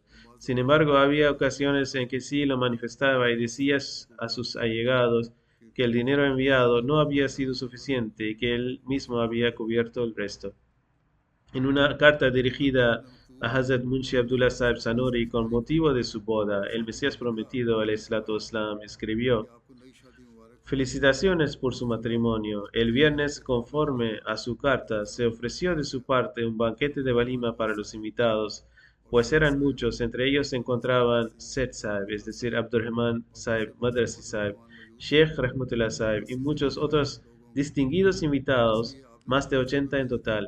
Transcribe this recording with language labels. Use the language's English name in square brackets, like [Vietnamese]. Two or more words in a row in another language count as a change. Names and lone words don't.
[Spanish] Sin embargo, había ocasiones en que sí lo manifestaba y decía a sus allegados que el dinero enviado no había sido suficiente y que él mismo había cubierto el resto. En una carta dirigida a Hazrat Munshi Abdullah Sahib Sanori con motivo de su boda, el Mesías prometido, [Arabic] عليه الصلاة والسلام, [Spanish] escribió: Felicitaciones por su matrimonio. El viernes, conforme a su carta, se ofreció de su parte un banquete de walima para los invitados, pues eran muchos. Entre ellos se encontraban Seth Sahib, es decir, Abdurrahman Sahib, Madrasi Sahib, Sheikh Rahmatullah Sahib y muchos otros distinguidos invitados, más de 80 en total.